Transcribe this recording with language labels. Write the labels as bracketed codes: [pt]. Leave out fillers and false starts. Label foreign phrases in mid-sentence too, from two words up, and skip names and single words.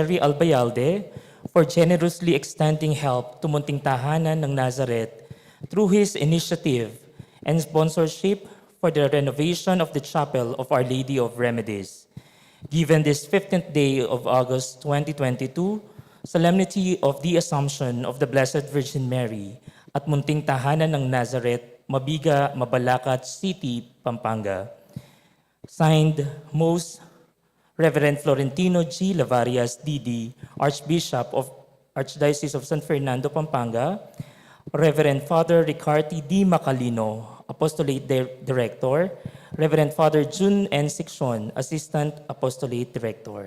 [en] Cherry Albayalde for generously extending help to Munting Tahanan ng Nazareth through his initiative and sponsorship for the renovation of the Chapel of Our Lady of Remedies. Given this 15th day of August 2022, Solemnity of the Assumption of the Blessed Virgin Mary at Munting Tahanan ng Nazareth, Mabiga, Mabalacat City, Pampanga. Signed, Most Reverend Florentino G. Lavarias, D.D., Archbishop of Archdiocese of San Fernando, Pampanga, Reverend Father Ricarty D. Macalino, Apostolate Director, Reverend Father Jun N. Siccion, Assistant Apostolate Director.